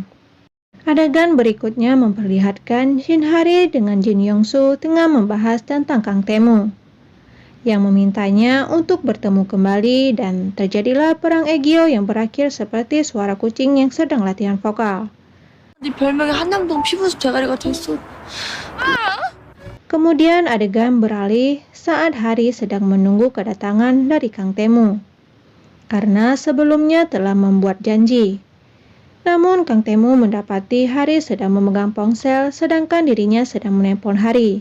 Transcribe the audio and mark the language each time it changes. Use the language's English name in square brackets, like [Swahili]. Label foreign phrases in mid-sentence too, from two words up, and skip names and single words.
[Indonesian] Adegan berikutnya memperlihatkan Shin Hari dengan Jin Yong-soo tengah membahas tentang Kang Tae-moo, yang memintanya untuk bertemu kembali, dan terjadilah perang egyo yang berakhir seperti suara kucing yang sedang latihan vokal. [Korean] 네 별명이 한남동 피부숲 대가리가 됐어. [Indonesian] Kemudian adegan beralih saat Hari sedang menunggu kedatangan dari Kang Tae-moo, karena sebelumnya telah membuat janji. Namun Kang Tae-moo mendapati Hari sedang memegang ponsel sedangkan dirinya sedang menelpon Hari.